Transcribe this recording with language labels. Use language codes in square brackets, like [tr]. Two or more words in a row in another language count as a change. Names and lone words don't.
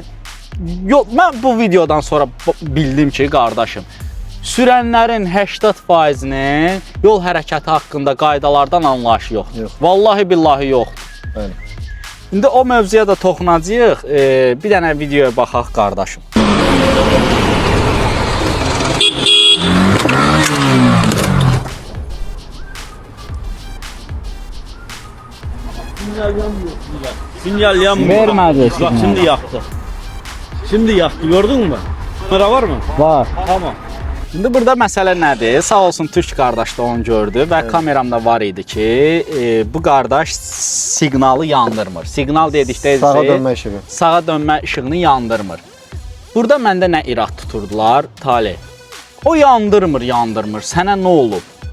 [az] Yox, mən bu videodan sonra bildim ki, qardaşım, sürənlərin 80%-nin yol hərəkəti haqqında qaydalardan anlayışı yoxdur. Vallahi billahi yoxdur. Bəli. İndi o mövzuya da toxunacağıq. Bir dənə videoya baxaq, qardaşım. [tr] Sinyal yanmıyor. Vermedi. Bak şimdi yaktı. Şimdi yaktı, gördün mü? Kamera var mı? Var. Tamam. [az] Şimdi burada məsələ nədir? Sağ olsun Türk qardaş da onu gördü və kameramda var idi ki, bu qardaş siqnalı yandırmır. Siqnal dedikdə sağa dönmə işığı. Sağa dönmə işığını yandırmır. Burada məndə nə irad tuturdular? Talih. O yandırmır. Sənə nə olub?